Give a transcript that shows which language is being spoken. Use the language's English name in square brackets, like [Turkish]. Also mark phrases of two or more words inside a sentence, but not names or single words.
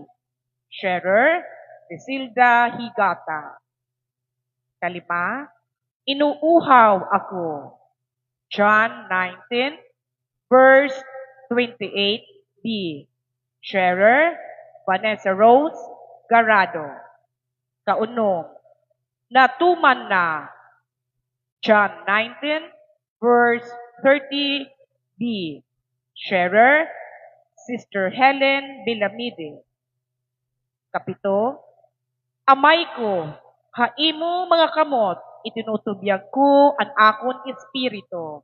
[Hiligaynon] Sharer, Isilda Higata. Kalima, inuuhaw ako. John 19 verse 28b. Sharer, Vanessa Rose Garado. Kaunong, natuman na. John 19 verse 30b. Sharer, Sister Helen Bilamide. Kapito, amay ko, haimo mga kamot, itinutubiyag ko ang akon espiritu.